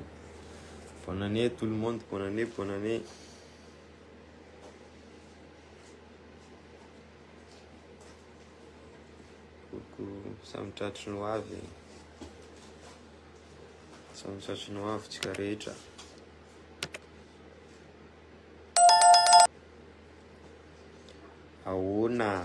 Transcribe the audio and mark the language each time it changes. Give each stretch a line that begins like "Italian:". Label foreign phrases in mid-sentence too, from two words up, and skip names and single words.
French: Bonne année tout le monde, bonne année. Coucou,
Malagasy: samtratry no avy. Samtratry no avy tsika rehetra. Ahoana.